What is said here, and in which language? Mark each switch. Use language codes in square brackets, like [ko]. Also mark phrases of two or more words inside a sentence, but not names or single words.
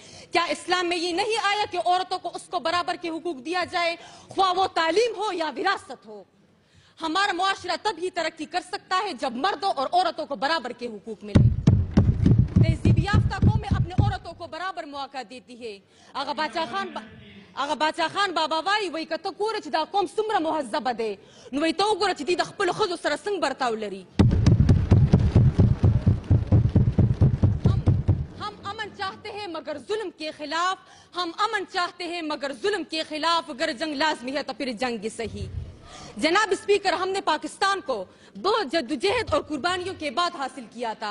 [ur] کیا اسلام میں یہ نہیں آیا کہ عورتوں کو اس کو برابر کے حقوق دیا جائے، خواہ وہ تعلیم ہو یا وراثت ہو؟ ہمارا معاشرہ تب ہی ترقی کر سکتا ہے جب مردوں اور عورتوں کو برابر کے حقوق ملے۔ تہذیب یافتہ قومیں اپنے عورتوں کو برابر مواقع دیتی ہے۔ [ps] آغا باچا خان بابا وای وای کته ګوره چې دا قوم څومره مهذبه دی، نو وای ته وګوره چې دوی د خپلو ښځو سره څنګه برتاو لري۔ [ur] ہم امن چاہتے ہیں مگر ظلم کے خلاف، ہم امن چاہتے ہیں مگر ظلم کے خلاف، اگر جنگ لازمی ہے تو پھر جنگ صحیح۔ جناب اسپیکر، ہم نے پاکستان کو بہت جدوجہد اور قربانیوں کے بعد حاصل کیا تھا۔